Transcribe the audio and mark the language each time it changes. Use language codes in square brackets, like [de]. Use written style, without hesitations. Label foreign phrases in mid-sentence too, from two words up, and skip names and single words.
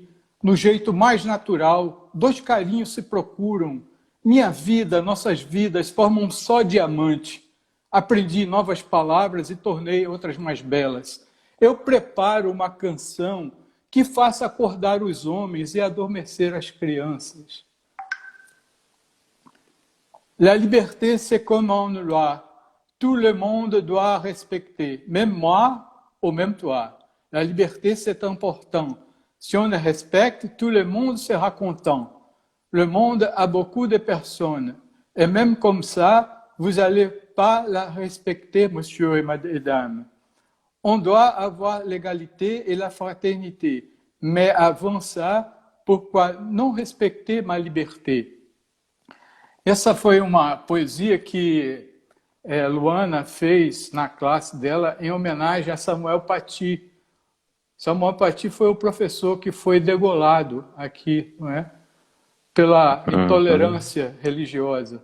[pt] No jeito mais natural, 2 carinhos se procuram. Minha vida, nossas vidas formam um só diamante. Aprendi novas palavras e tornei outras mais belas. Eu preparo uma canção que faça acordar os homens e adormecer as crianças. [fr] La liberté, c'est comme une loi. Tout le monde doit respecter. Même moi, au même toit. La liberté, c'est important. Si on le respecte, tout le monde sera content. Le monde a beaucoup de personnes. Et même comme ça, vous n'allez pas la respecter, monsieur et madame. On doit avoir l'égalité et la fraternité. Mais avant ça, pourquoi não respecter ma liberté? [pt] Essa foi uma poesia que Luana fez na classe dela em homenagem a Samuel Paty. Samuel Paty foi o professor que foi degolado aqui, não é? Pela intolerância religiosa.